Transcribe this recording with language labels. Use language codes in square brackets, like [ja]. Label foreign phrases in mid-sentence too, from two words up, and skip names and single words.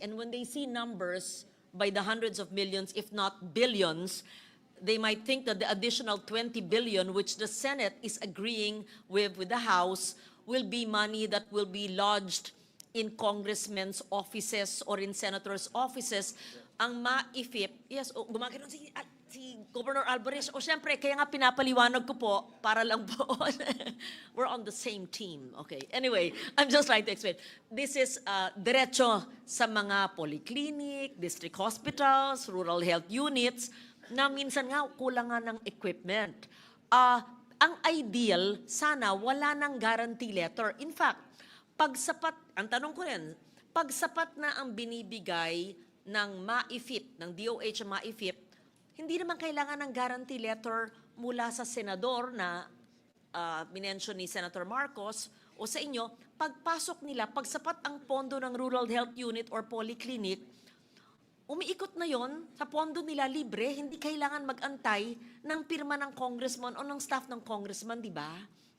[en] And when they see numbers by the hundreds of millions, if not billions, they might think that the additional 20 billion, which the Senate is agreeing with the House, will be money that will be lodged in congressmen's offices or in senators' offices. [tl] Ang MAIFIP, yes, gumagano si Governor Alvarez. O syempre, kaya nga pinapaliwanag ko po, para lang po, [en] we're on the same team. Okay, anyway, I'm just trying to explain. This is [tl] diretso sa mga polyclinic, [en] district hospitals, rural health units, [tl] na minsan nga kulang nga ng equipment. Ang ideal, sana wala ng [en] guarantee letter. In fact, [tl] pag sapat, ang tanong ko rin, pag sapat na ang binibigay ng MAIFIP, ng DOH ang MAIFIP, hindi naman kailangan ng [en] guarantee letter [tl] mula sa senador na minention ni Senator Marcos o sa inyo, pagpasok nila, pag sapat ang pondo ng [en] rural health unit or polyclinic, [tl] umiikot na yon sa pondo nila libre, hindi kailangan mag-antay ng pirma ng congressman o ng staff ng congressman, di ba?